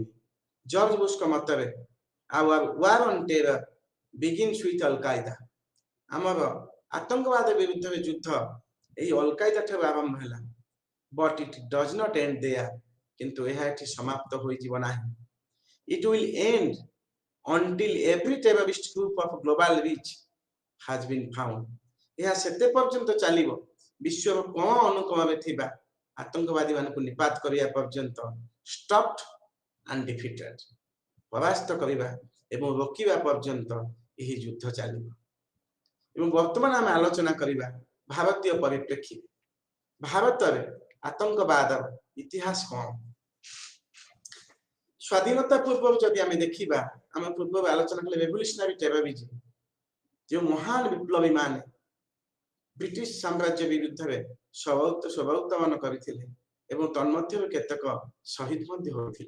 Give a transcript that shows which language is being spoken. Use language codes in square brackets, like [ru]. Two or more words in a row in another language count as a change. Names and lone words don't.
[or] ଜର୍ଜ ବୁଶଙ୍କ ମତରେ [en] war on terror begins with Al Qaeda. [or] ଆମର ଆତଙ୍କବାଦ ବିରୁଦ୍ଧରେ ଯୁଦ୍ଧ ଏହି ଅଲ କାଏଦା ଠାରୁ ଆରମ୍ଭ ହେଲା, [en] but it does not end there. [or] କିନ୍ତୁ ଏହା ଏଠି ସମାପ୍ତ ହୋଇଯିବ ନାହିଁ। [en] it will end until every terrorist group of global reach has been found। [or] ଏହା ସେତେ ପର୍ଯ୍ୟନ୍ତ ଚାଲିବ ବିଶ୍ୱର କୋଣ ଅନୁକୋଣରେ ଥିବା ଆତଙ୍କବାଦୀ ମାନଙ୍କୁ ନିପାତ କରିବା ପର୍ଯ୍ୟନ୍ତ, [en] stopped and defeated, [or] ପରାସ୍ତ କରିବା ଏବଂ ରୋକିବା ପର୍ଯ୍ୟନ୍ତ ଏହି ଯୁଦ୍ଧ ଚାଲିବ। ଏବଂ ବର୍ତ୍ତମାନ ଆମେ ଆଲୋଚନା କରିବା ଭାରତୀୟ ପରିପ୍ରେକ୍ଷୀରେ। ଭାରତରେ ଆତଙ୍କବାଦର ଇତିହାସ କଣ? ସ୍ୱାଧୀନତା ପୂର୍ବରୁ ଯଦି ଆମେ ଦେଖିବା, ଆମେ ପୂର୍ବରୁ ଆଲୋଚନା କଲେ [en] revolutionary terrorism, [or] ଯେଉଁ ମହାନ ବିପ୍ଳବୀ ମାନେ ବ୍ରିଟିଶ ସାମ୍ରାଜ୍ୟ ବିରୁଦ୍ଧରେ ସ୍ୱଭାବୋତ୍ତମନ କରିଥିଲେ ଏବଂ ତନ୍ମଧ୍ୟରୁ କେତେକ ଶହୀଦ ମଧ୍ୟ ହୋଇଥିଲେ।